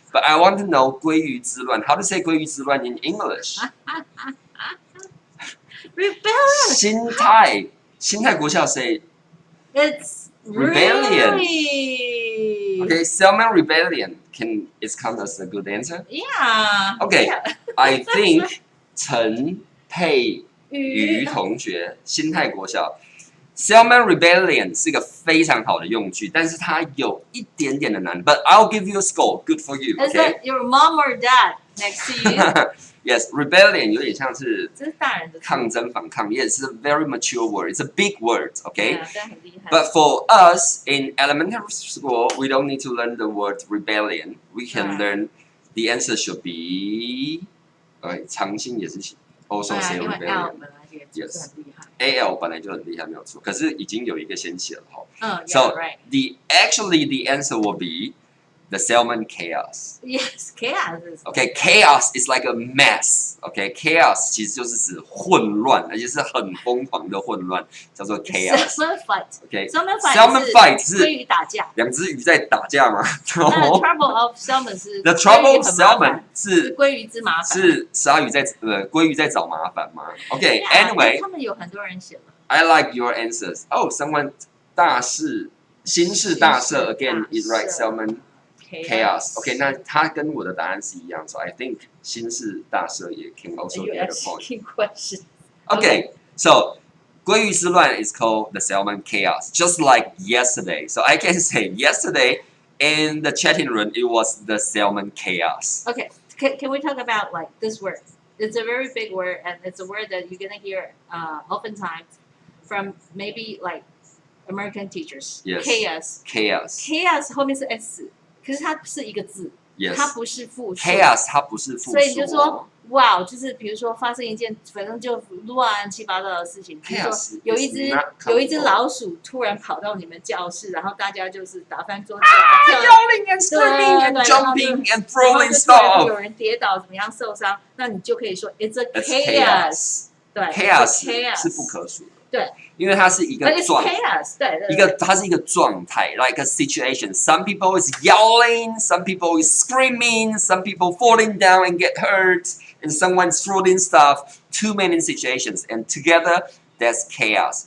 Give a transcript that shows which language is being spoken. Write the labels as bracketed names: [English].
[English] But I want to know [Chinese] 鲑鱼之乱. [English] How to say 鲑鱼之乱 in English? Rebellion. [Chinese] 心态国小 say [English] It's rebellion. Really... Okay, salmon rebellion is count as a good answer. Yeah. Okay, Yeah. I think [Chinese] 陈佩瑜同学心态国小 [English] Salmon rebellion [Chinese] 是一个非常好的用句，但是它有一点点的难。 [English] But I'll give you a score, good for you. Is Okay? that your mom or dad next to you? Yes, rebellion [Chinese] 有点像是这是大人的词。抗争反抗。 [English] Yes, it's a very mature word. It's a big word. Okay? [Chinese] 对，但很厉害。 [English] But for us in elementary school, we don't need to learn the word rebellion. We can learn the answer should be. [Chinese] 长兴也是 [English] also say [Chinese] 因为 [English] rebellion. [Chinese] L 本来也就是很厉害。 AL 本来就很厉害，没有错。可是已经有一个先写了哈。 [English] So right. The answer will be the salmon chaos. Yes, chaos is. Okay, chaos is like a mess. [Chinese] Okay, chaos 其实就是指混乱，而且是很疯狂的混乱，叫做 chaos. [English] Salmon fight. Okay, Salmon fight [Chinese] 是鲑鱼打架。两只鱼在打架吗 [English] The trouble of salmon 是 The trouble of salmon 是 [Chinese] 鲑鱼之麻烦。是鲨鱼在鲑鱼在找麻烦吗 ？ [English] Okay, anyway. [Chinese] 他们有很多人写了。 [English] I like your answers. Oh, someone 新式大社 again is right salmon chaos. Okay, [Chinese] 那它跟我的答案是一样 [English] so I think [Chinese] 新式大社也 [English] can also get a point. Okay, so 鲑鱼之乱 is called the salmon chaos, just like yesterday. So I can say yesterday in the chatting room it was the salmon chaos. Okay, can we talk about like this word it's a very big word, and it's a word that you're gonna hear oftentimes from maybe like American teachers. Yes. Chaos. Chaos. [Chinese] Chaos 后面是 s， 可是它是一个字， [English] Yes. [Chinese] 它不是复数。 Chaos 它不是复数。所以你就说，哇，就是比如说发生一件反正就乱七八糟的事情，比如说有一只老鼠突然跑到你们教室，然后大家就是打翻桌子 [English] ，yelling and screaming and jumping and throwing stuff， [Chinese] 有人跌倒怎么样受伤，那你就可以说 [English] it's a chaos。 [Chinese] 对，chaos 是不可数的。对，因为它是一个状，它是一个状态 ， [English] like a situation. Some people is yelling, some people is screaming, some people falling down and get hurt, and someone's throwing stuff. Too many situations, and together that's chaos.